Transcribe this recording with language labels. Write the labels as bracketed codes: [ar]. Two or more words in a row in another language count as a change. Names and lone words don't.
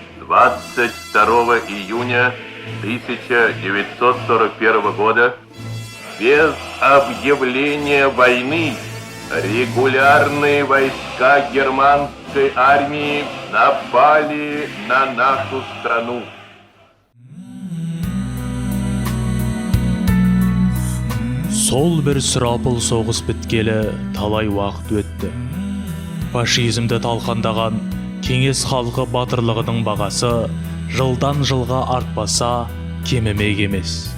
[ru] 22 июня 1941 года без объявления войны регулярные войска германской армии напали на нашу страну. [kk] Сол бір сұрапыл соғыс біткелі талай уақыт өтті. Фашизмді талқандаған кеңес халқы батырлығының бағасы жылдан жылға артпаса кемімек емес.